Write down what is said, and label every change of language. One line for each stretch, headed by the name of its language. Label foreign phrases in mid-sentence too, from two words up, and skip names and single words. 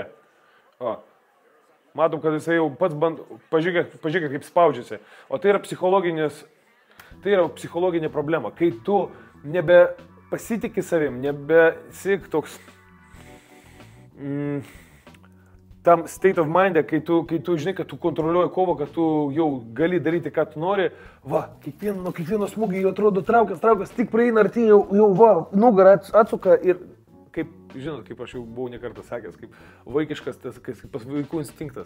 Lithuanian: O, matom, kad jisai jau pats bando, pažiūrėkit, kaip spaudžiasi. O tai yra psichologinė problema. Kai tu nebepasitikį savim, nebesik toks...
English: tam state of mind,
Lithuanian: kai tu žinai, kad tu kontroliuoji kovą, kad tu jau gali daryti, ką tu nori, va, nuo kiekvieno smūgio jau atrodo traukas, tik praeina arti, jau va, nugarą atsuka ir, kaip, žinot, kaip aš jau buvau nekartą sakęs, kaip vaikiškas, kaip pas vaikų instinktas.